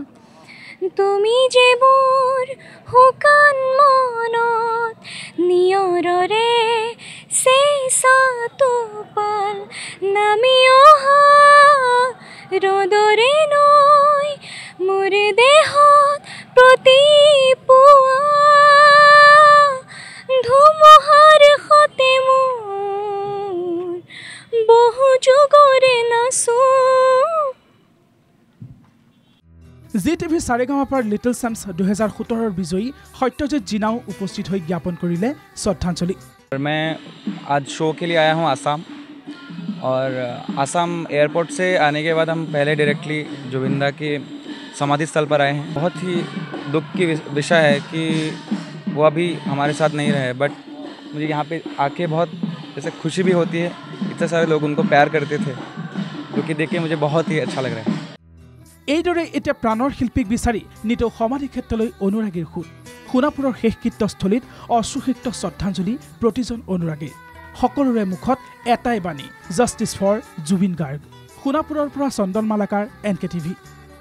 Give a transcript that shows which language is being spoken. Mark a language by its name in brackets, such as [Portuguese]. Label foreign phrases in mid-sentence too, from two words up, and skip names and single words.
[Assamese] তুমি যে মোৰ শুকান মনত নিয়ৰৰে চেঁচাটো পাল নামি অহা ৰ'দৰে নৈ মোৰ দেহত প্ৰতি পুৱা ধুমুহাৰ সতে মোৰ বহু যুগৰে নাচো। ZTV সাৰেগামাপাৰ লিটল চেম্পছ 2017 বিজয়ী সত্যজিৎ জিনাও উপস্থিত হৈ জ্ঞাপন কৰিলে শ্ৰদ্ধাঞ্জলি। [Hindi] मैं आज शो के लिए आया हूँ आसाम, और आसाम एयरपोर्ट से आने के बाद हम पहले डायरेक्टली जुबिंदा के समाधि स्थल पर आए हैं। बहुत ही दुख की विषय है कि वो अभी हमारे साथ नहीं रहे, बट मुझे यहाँ पे आके बहुत जैसे खुशी भी होती है। इतने सारे लोग उनको प्यार करते थे, जो कि देख के मुझे बहुत ही अच्छा लग रहा है। [Assamese] এইদৰে এতিয়া প্ৰাণৰ শিল্পীক বিচাৰি নিতৌ সমাধি ক্ষেত্ৰলৈ অনুৰাগীৰ সুত। সোণাপুৰৰ শেষ কীৰ্তস্থলীত অশ্ৰুসিক্ত শ্ৰদ্ধাঞ্জলি প্ৰতিজন অনুৰাগীৰ। সকলোৰে মুখত এটাই বাণী, [English] Justice for Zubeen Garg. [Assamese] সোণাপুৰৰ পৰা চন্দন মালাকাৰ, NKTV।